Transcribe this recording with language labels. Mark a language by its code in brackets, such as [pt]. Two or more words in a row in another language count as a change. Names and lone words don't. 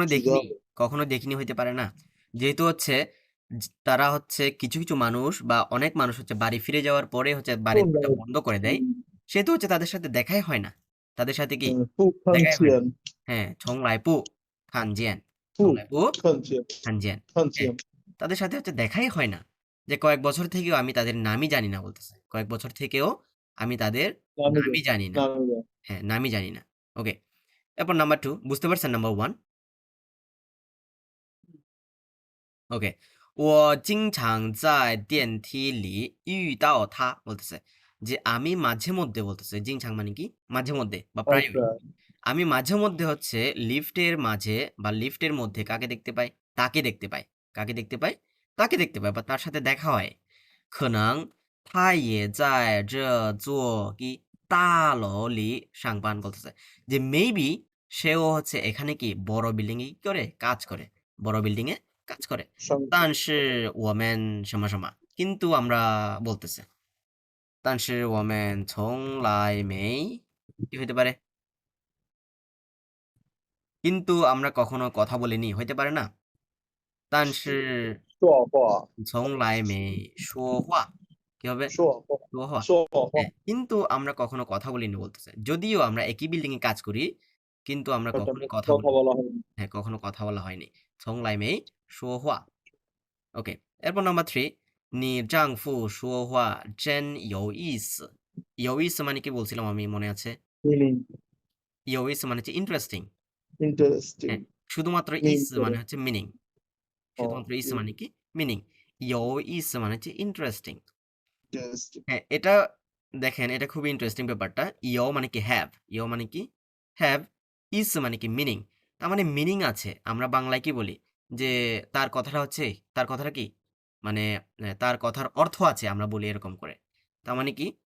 [zh] 知 [bn] দেখিনি, [zh] 道 [bn] কখনো দেখিনি হইতে পারে না। যেহেতু হচ্ছে তারা হচ্ছে কিছু, কিছু মানুষ বা অনেক মানুষ হচ্ছে বাড়ি ফিরে যাওয়ার পরে হচ্ছে বাড়ির [zh] 后来 [bn] দরজা বন্ধ করে দেয়। সেহেতু হচ্ছে তাদের সাথে দেখাই হয় না। তাদের সাথে কি? [zh] 不看 [bn] দেখাই হয় না। [zh] 见 হ্যাঁ, 从来不看见, 不从来不看见看见看 [bn] হ্যাঁ, [zh] 见 [bn] তাদের সাথে হচ্ছে দেখাই হয় না। যে কয়েক বছর থেকেও আমি তাদের নামই জানি না বলতেছে। কয়েক বছর থেকেও আমি তাদের [zh] 哪里 [bn] নামই [zh] 人 [bn] জানি না। [zh] 哪里人 [bn] হ্যাঁ, নামই জানি না। ওকে। এরপর নাম্বার 2 বুঝতে পারছেন নাম্বার 1? ওকে। [zh] 我经常在电梯里遇到他 [bn] বলতেছে যে আমি মাঝে মধ্যে বলতেছে জিংছাং মানে কি মাঝে মধ্যে বা প্রায়ই ？OK， আমি মাঝে মধ্যে হচ্ছে লিফটের মাঝে বা লিফটের মধ্যে কাকে দেখতে পাই তাকে দেখতে পাই কাকে দেখতে পাই তাকে দেখতে পাই বা তার সাথে দেখা হয় [zh] 可能他也在这座 [bn] কি [zh] 大楼里上班 [bn] বলতেছে যে মেবি সেও হচ্ছে এখানে কি বড় বিল্ডিং এ কি করে কাজ করে বড় বিল্ডিং এ কাজ করে [zh] 上但是我们什么什么 [bn] কিন্তু আমরা বলতেছে [zh] 但是我们从来没 [bn] কি হইতে পারে কিন্তু আমরা কখনো কথা বলিনি হইতে পারে না 但是 [zh] 说话从来没说话 [bn] কি হবে [zh] 说话说话说话 [bn] হ্যাঁ কিন্তু আমরা কখনো কথা বলিনি বলতেছে যদিও আমরা একই বিল্ডিং এ কাজ করি কিন্তু আমরা [zh] 好像 [bn] কখনোই কথা কথা বলি বলা হয়নি হ্যাঁ কখনো কথা বলা হয়নি [zh] 从来没说话 [bn] ওকে এরপর নাম্বার 3 [zh] 你丈夫说话真有意思有意思 [bn] মানে কি বলছিলাম আমি মনে আছে [en] meaning [zh] 有意思 [bn] মানে হচ্ছে ইন্টারেস্টিং হ্যাঁ [en] interesting [bn] শুধুমাত্র ইস [en] mean [bn] মানে করে হচ্ছে মিনিং [zh] 哦 [bn] শুধুমাত্র ইস মানে কি মিনিং [zh] 有意思 [bn] মানে হচ্ছে ইন্টারেস্টিং [en] interesting [bn] হ্যাঁ এটা দেখেন এটা খুবই ইন্টারেস্টিং ব্যাপারটা ইউ মানে কি হ্যাভ ইউ মানে কি হ্যাভ ইস মানে কি মিনিং তার মানে মিনিং আছে আমরা বাংলায় কি বলি যে তার কথাটা হচ্ছে তার কথাটা কি মানে তার কথার অর্থ আছে আমরা বলি এরকম করে তার মানে কি